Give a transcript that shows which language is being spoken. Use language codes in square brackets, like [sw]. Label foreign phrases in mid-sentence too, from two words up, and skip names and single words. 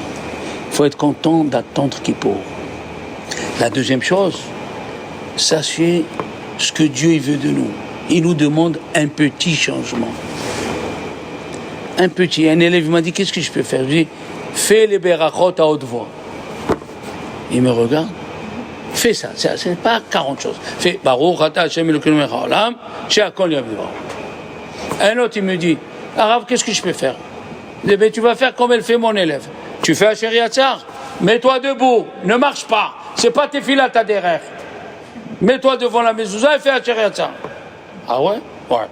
[fr] Il faut être content d'attendre Kippour. La deuxième chose, sachez ce que Dieu il veut de nous. Il nous demande un petit changement. Un petit. Un élève m'a dit, qu'est-ce que je peux faire? Je dis, fais les berachot à haute voix. Il me regarde. Fais ça. C'est pas 40 choses. [he] Fais ברוך אתה השם אלוקינו מלך העולם שהכל נהיה בדברו. [fr] Un autre, il me dit, Arabe, qu'est-ce que je peux faire? Je dis, ben, tu vas faire comme elle fait mon élève. Tu fais Asher Yatzar, mets-toi debout, ne marche pas. C'est pas tes filas ta derrière. Mets-toi devant la mezouza et fais Asher Yatzar. Ah ouais? Ouais.